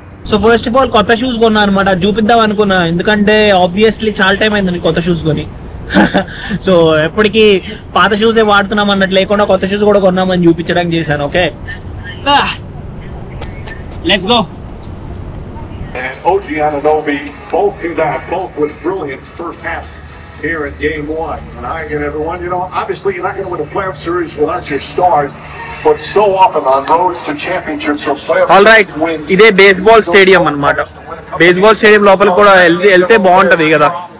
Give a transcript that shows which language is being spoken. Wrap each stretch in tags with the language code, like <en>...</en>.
<te>So first of all కొత్త shoes కొన్నా అనమాట, చూపిద్దాం అనుకున్నా, ఎందుకంటే ఆబ్వియస్లీ చాలా టైం అయింది కొత్త షూస్ కొని. సో ఎప్పటికీ పాత షూసే వాడుతున్నాం అన్నట్టు లేకుండా కొత్త షూస్ కూడా కొన్నామని చూపించడానికి చేశాను.</te> <en>Okay, let's go. And OG Anunoby both do that, both with brilliant first halves here in game one. And I get everyone, obviously you're not going to win a playoff series without your stars, but so often on roads to championships, so playoff all right,</en> <te>ఇదే baseball stadium అన్నమాట. Baseball stadium లోపల కూడా వెళ్తే బాగుంటది కదా.</te>